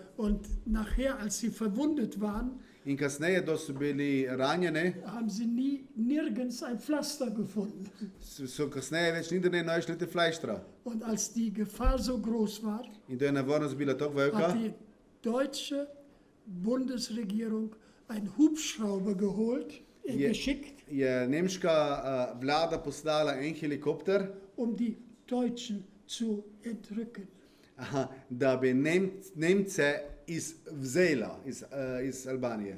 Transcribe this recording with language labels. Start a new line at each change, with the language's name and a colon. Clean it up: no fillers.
German: und nachher, als sie verwundet waren,
Slovenian: In kasneje, da so bili ranjeni,
German: haben sie nirgends ein Pflaster gefunden.
Slovenian: so kasneje več ni ne našli te flajštra.
German: Und als die Gefahr so groß war,
Slovenian: In to je nevarnost bila tako velika,
German: hat die deutsche Bundesregierung einen Hubschrauber geschickt,
Slovenian: je nemška vlada poslala en helikopter,
German: um die Deutschen zu entrücken.
Slovenian: da bi Nemce vzela iz Albanije.